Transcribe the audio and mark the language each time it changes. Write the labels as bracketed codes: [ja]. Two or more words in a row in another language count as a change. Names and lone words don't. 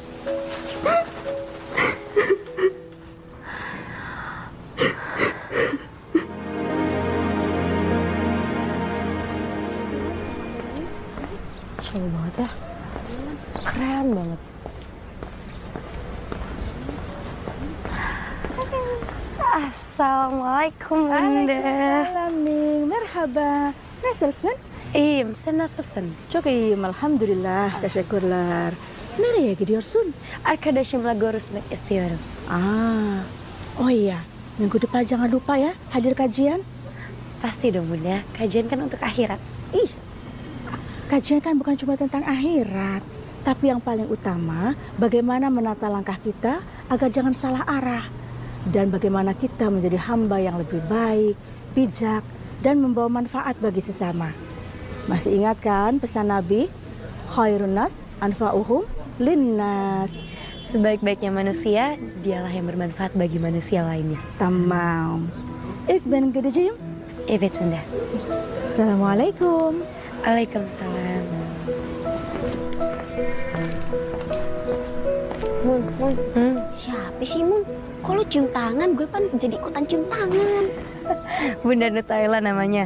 [id] Coba banget ya. Keren banget. Assalamualaikum, Bunda. Waalaikumsalam, Ning. [tr] Merhaba. Nasılsın? İyiyim, sen nasılsın? Çok iyiyim, elhamdülillah. Teşekkürler. Nereye gidiyorsun? Arkadaşımla görüşmek istiyorum. [id] Oh iya, minggu depan jangan lupa ya hadir kajian. Pasti dong, Bunda. Kajian kan untuk akhirat. Ih, kajian kan bukan cuma tentang akhirat. Tapi yang paling utama, bagaimana menata langkah kita agar jangan salah arah. Dan bagaimana kita menjadi hamba yang lebih baik, bijak, dan membawa manfaat bagi sesama. Masih ingat kan pesan Nabi? [ar] خير الناس أنفعهم للناس. [id] Sebaik-baiknya manusia, dialah yang bermanfaat bagi manusia lainnya. [tr] Tamam. İlk ben gideceğim. Evet, Bunda. [id] Assalamualaikum. Waalaikumsalam. Mun, siapa sih, Mun? Kok lu cium tangan? Gue kan jadi ikutan cium tangan. Bunda Nutella namanya.